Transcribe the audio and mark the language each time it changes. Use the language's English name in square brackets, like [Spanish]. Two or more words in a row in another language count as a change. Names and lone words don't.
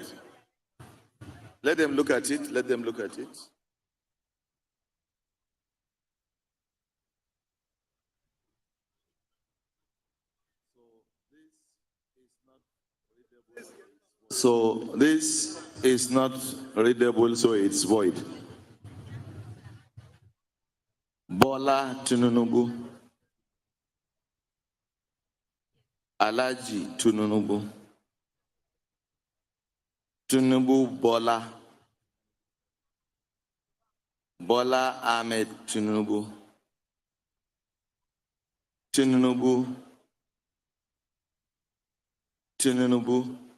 [English] Let them look at it. Let them look at it. So this is not readable, so it's void. Bola Tinubu. Alaji Tinubu. Tinubu Bola. Bola Ahmed Tinubu. Tinubu. Tinubu.